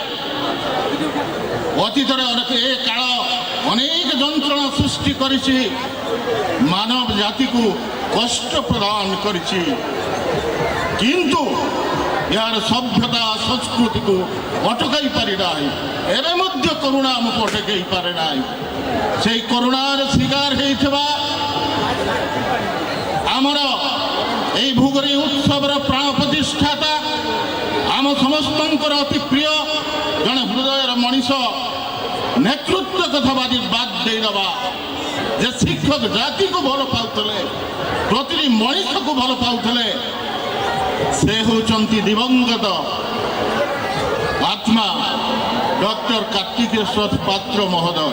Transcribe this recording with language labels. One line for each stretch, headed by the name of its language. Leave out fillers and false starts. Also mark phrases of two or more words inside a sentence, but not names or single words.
Odia: ଅତୀତରେ ଏ କାଳ ଅନେକ ଯନ୍ତ୍ରଣା ସୃଷ୍ଟି କରିଛି, ମାନବ ଜାତିକୁ କଷ୍ଟ ପ୍ରଦାନ କରିଛି, କିନ୍ତୁ ଏହାର ସଭ୍ୟତା ସଂସ୍କୃତିକୁ ଅଟକାଇ ପାରି ନାହିଁ। ଏବେ ମଧ୍ୟ କରୁଣା ଆମକୁ ଅଟକାଇ ପାରେ ନାହିଁ। ସେଇ କରୁଣାର ଶିକାର ହେଇଥିବା ଆମର ଏଇ ଭୋଗରାଇ ଉତ୍ସବର ପ୍ରାଣ প্রতিষ্ঠাতা ଆମ ସମସ୍ତଙ୍କର ଅତି ପ୍ରିୟ ଜଣେ ହୃଦୟର ମଣିଷ, ନେତୃତ୍ୱ କଥା ବାଦ ଦେଇଦେବା, ଯେ ଶିକ୍ଷକ ଜାତିକୁ ଭଲ ପାଉଥିଲେ, ପ୍ରତିଟି ମଣିଷକୁ ଭଲ ପାଉଥିଲେ, ସେ ହେଉଛନ୍ତି ଦିବଙ୍ଗତ ଆତ୍ମା ଡକ୍ଟର କାର୍ତ୍ତିକେଶ୍ୱର ପାତ୍ର ମହୋଦୟ।